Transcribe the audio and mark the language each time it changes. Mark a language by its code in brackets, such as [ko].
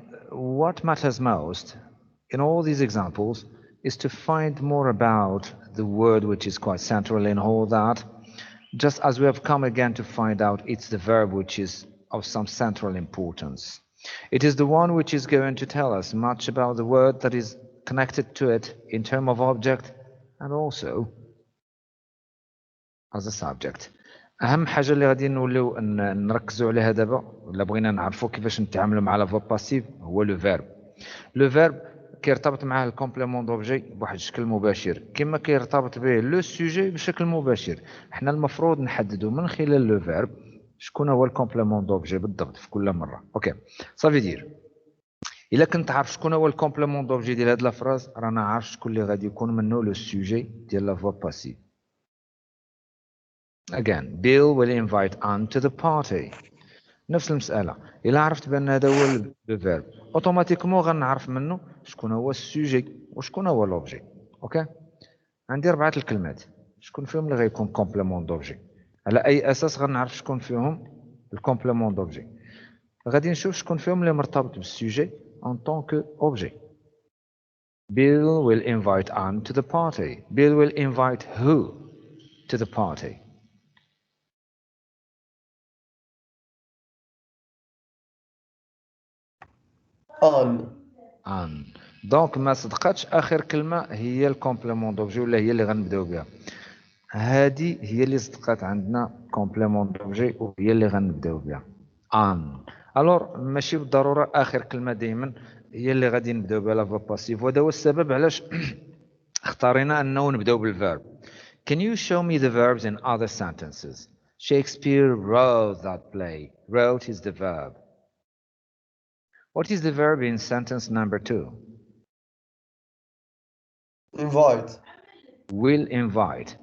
[en] What matters most in all these examples is to find more about the word which is quite central in all that, just as we have come again to find out it's the verb which is of some central importance. It is the one which is going to tell us much about the word that is connected to it in terms of object and also as a subject. [ar] اهم حاجه اللي غادي نوليو نركزوا عليها دابا ولا بغينا نعرفوا كيفاش نتعاملوا مع لا فيرب باسيف هو لو فيرب. لو فيرب كيرتبط معاه الكومبليمون دوبجي بواحد الشكل مباشر كما كيرتبط به لو سوجي بشكل مباشر. حنا المفروض نحددوا من خلال لو فيرب شكون هو الكومبليمون دوبجي بالضبط في كل مره. اوكي صافي دير. الا كنت عارف شكون هو الكومبليمون دوبجي ديال هاد لا فراز رانا عارف شكون اللي غادي يكون منه لو سوجي ديال لا فيرب باسيف. [en] Again, Bill will invite Anne to the party. [ar] نفس المسألة. إلا عرفت بأن هذا هو الفيرب أوتوماتيكمون غنعرف منه شكون هو السوجي وشكون هو لوبجي. أوكي؟ عندي 4 الكلمات. شكون فيهم اللي غيكون كومبليمون دوبجي؟ على أي أساس غنعرف شكون فيهم الكومبليمون دوبجي؟ غادي نشوف شكون فيهم اللي مرتبط بالسوجي [fr] en tant qu'objet. [en] Bill will invite Anne to the party. Bill will invite who to the party? Anne. Anne. [ar] دونك ما صدقتش اخر كلمه هي الكومبليمون دوبجي ولا هي اللي غنبداو بها. هذه هي اللي صدقات عندنا كومبليمون دوبجي وهي اللي غنبداو بها. ان الور ماشي بالضروره اخر كلمه دائما هي اللي غادي نبداو بها لا باسيف، وهذا هو السبب علاش اختارينا انه نبداو بالفيرب. [en] Can you show me the verbs in other sentences? Shakespeare wrote that play. Wrote is the verb. What is the verb in sentence number 2? Invite. Will invite.